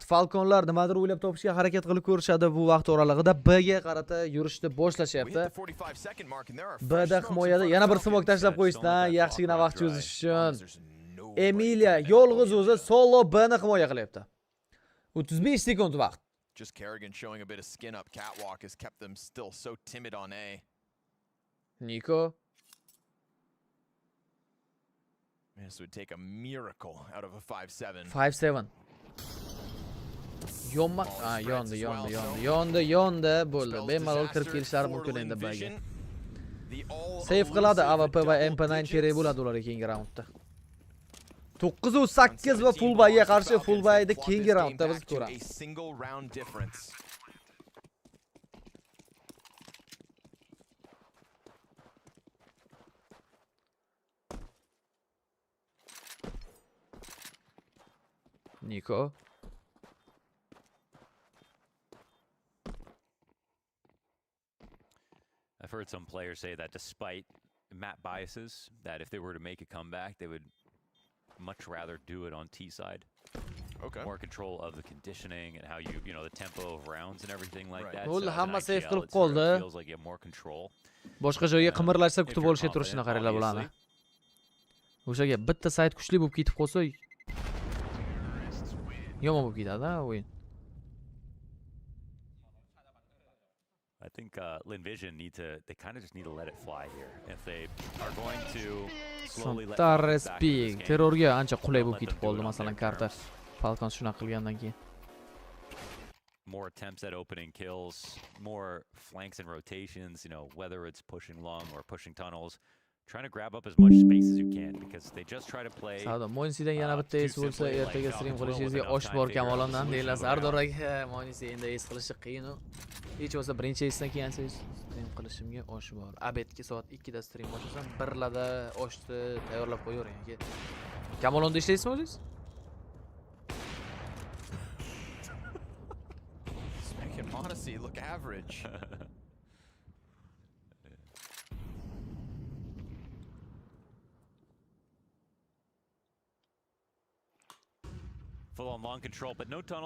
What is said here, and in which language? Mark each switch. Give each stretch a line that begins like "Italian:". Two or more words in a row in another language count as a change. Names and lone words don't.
Uzbek: Falconlar nimadir o'ylab topishga harakat qilib ko'rishadi. Bu vaqt oralig'ida B'ga qarata yurishni boshlashyapti. B'da himoyada yana bir smok tashlab qo'yishdan yaxshigina vaqt cho'zish uchun Emilia yolg'iz o'zi solo B'ni himoya qilyapti. 35 sekund vaqt.
English: Just Kerrigan showing a bit of skin up catwalk has kept them still so timid on A. Nico. This would take a miracle out of a 5-7. 5-7.
Uzbek: Yonma, yondi bo'ldi. Bemalol kirib kelishlari mumkin endi B'ga. Save qiladi AWP va MP9 kerak bo'ladi ularga keyingi raundda. 9-8 va full B'ga qarshi full B'da keyingi raundda biz ko'ramiz. Niko.
English: I've heard some players say that despite map biases, that if they were to make a comeback, they would much rather do it on T side. Okay. More control of the conditioning and how you know, the tempo of rounds and everything like that.
Uzbek: Ul
English: So as an
Uzbek: hamma save
English: IGL,
Uzbek: qilib
English: it sort of
Uzbek: qoldi.
English: feels like you have more control.
Uzbek: Boshqa joyga qimirlashsa
English: If
Uzbek: kutib
English: you're
Uzbek: olishga turishini
English: confident,
Uzbek: qaranglar bularni.
English: obviously.
Uzbek: O'shaga bitta sayt kuchli bo'lib ketib qolsa, yomon bo'lib ketadi, o'yin.
English: I think Linvision they kind of just need to let it fly here. If they are going to slowly let Falcons back into this game,
Uzbek: terrorga ancha qulay bo'lib
English: let
Uzbek: ketib
English: them do
Uzbek: qoldi,
English: it on
Uzbek: masalan,
English: their
Uzbek: karta
English: terms.
Uzbek: Falcon shunaqa qilgandan keyin.
English: More attempts at opening kills, more flanks and rotations, you know, whether it's pushing long or pushing tunnels, trying to grab up as much space as you can because they just try to play.
Uzbek: Savdo Mo'nisidan yana bitta es bo'lsa, ertaga stream qilishingizga osh bor Kamolondan deylar. Sardor aka, Mo'nisi endi es qilishi qiyin. Hech bo'lsa birinchi esdan keyin stream qilishimga osh bor. Abetga soat 2 da stream boshlasam, 1 larda oshni tayyorlab qo'yavering aka. Kamolonda ishlaysizmi o'zingiz?
English: It's making Monacy look average. Full on long control, but no tunnels.